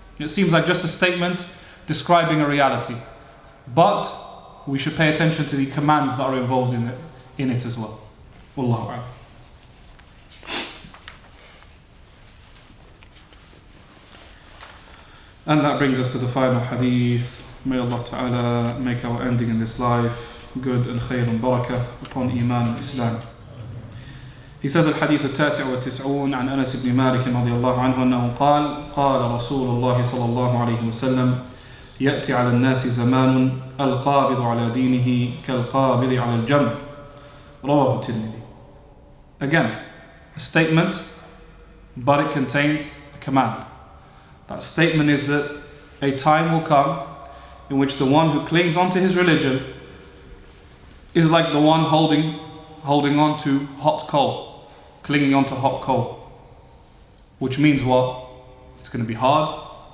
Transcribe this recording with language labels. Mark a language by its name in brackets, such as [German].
[English] It seems like just a statement describing a reality. But we should pay attention to the commands that are involved in it as well. Wallahu a'lam. And that brings us to the final hadith. May Allah Ta'ala make our ending in this life good and khair and barakah upon Iman and Islam. He says [Arabic] الحديث التاسع والتسعون عن أنس بن مالك رضي الله عنه أنه قال قال رسول الله صلى الله عليه وسلم يأتي على الناس زمان القابض على دينه كالقابض على الجمر رواه الترمذي. [English] Again, a statement, but it contains a command. That statement is that a time will come in which the one who clings onto his religion is like the one holding on to hot coal, clinging onto hot coal. Which means what? It's going to be hard.